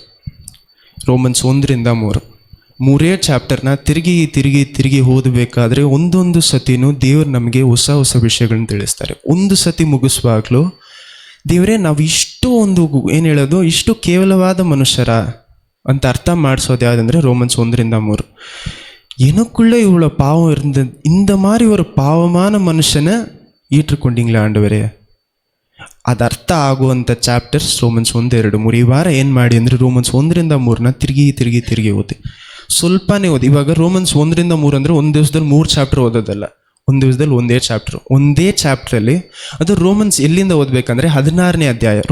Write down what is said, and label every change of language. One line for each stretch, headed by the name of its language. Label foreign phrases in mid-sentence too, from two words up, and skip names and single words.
Kannada: ರೋಮನ್ಸ್ 1-3 ಚಾಪ್ಟರ್ನ ತಿರುಗಿ ಓದಬೇಕಾದ್ರೆ ಒಂದೊಂದು ಸತಿನೂ ದೇವ್ರು ನಮಗೆ ಹೊಸ ವಿಷಯಗಳನ್ನ ತಿಳಿಸ್ತಾರೆ. ಒಂದು ಸತಿ ಮುಗಿಸುವಾಗಲೂ ದೇವರೇ ನಾವು ಇಷ್ಟು ಇಷ್ಟು ಕೇವಲವಾದ ಮನುಷ್ಯರ ಅಂತ ಅರ್ಥ ಮಾಡಿಸೋದು ಯಾವುದಂದರೆ ರೋಮನ್ಸ್ 1-3.
Tamil: எனக்குள்ள இவ்வளோ பாவம் இருந்தது, இந்த மாதிரி ஒரு பாவமான மனுஷனை ஏற்றுக்கொண்டீங்களா ஆண்டவரே?
Kannada: ಅದು ಅರ್ಥ ಆಗುವಂಥ ಚಾಪ್ಟರ್ಸ್ ರೋಮನ್ಸ್ 1-2-3. ಈ ವಾರ ಏನು ಮಾಡಿ ಅಂದರೆ ರೋಮನ್ಸ್ 1-3ನ ತಿರುಗಿ ಓದಿ. ಸ್ವಲ್ಪನೇ ಓದಿ. ಇವಾಗ ರೋಮನ್ಸ್ 1-3 ಅಂದರೆ ಒಂದು ದಿವಸದಲ್ಲಿ 3 ಚಾಪ್ಟರ್ ಓದೋದಲ್ಲ, ಒಂದು ದಿವಸದಲ್ಲಿ ಒಂದೇ ಚಾಪ್ಟ್ರಲ್ಲಿ ಅದು ರೋಮನ್ಸ್ ಎಲ್ಲಿಂದ ಓದಬೇಕಂದ್ರೆ 16ನೇ ಅಧ್ಯಾಯ.